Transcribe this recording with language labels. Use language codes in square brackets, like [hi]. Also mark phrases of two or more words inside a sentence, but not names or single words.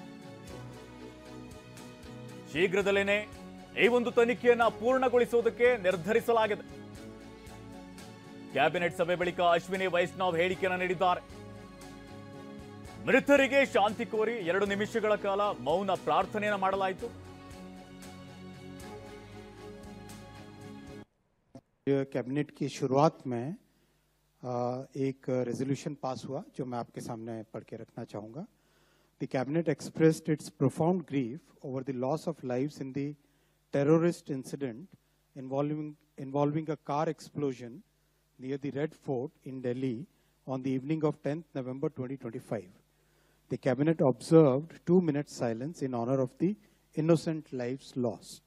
[kn] ಶೀಘ್ರದಲ್ಲೇನೆ ಈ ಒಂದು ತನಿಖೆಯನ್ನ ಪೂರ್ಣಗೊಳಿಸುವುದಕ್ಕೆ ನಿರ್ಧರಿಸಲಾಗಿದೆ. ಕ್ಯಾಬಿನೆಟ್ ಸಭೆ ಬಳಿಕ ಅಶ್ವಿನಿ ವೈಷ್ಣವ್ ಹೇಳಿಕೆಯನ್ನು ನೀಡಿದ್ದಾರೆ. ಮೃತರಿಗೆ ಶಾಂತಿ ಕೋರಿ 2 ನಿಮಿಷಗಳ ಕಾಲ ಮೌನ ಪ್ರಾರ್ಥನೆಯನ್ನು ಮಾಡಲಾಯಿತು. [hi] कैबिनेट की शुरुआत में एक रेजोल्यूशन पास हुआ जो मैं आपके सामने पढ़ के रखना चाहूँगा. [en] The cabinet expressed its profound grief over the loss of lives in the terrorist incident involving a car explosion near the Red Fort in Delhi on the evening of 10th November 2025. The cabinet observed 2 minutes silence in honor of the innocent lives lost.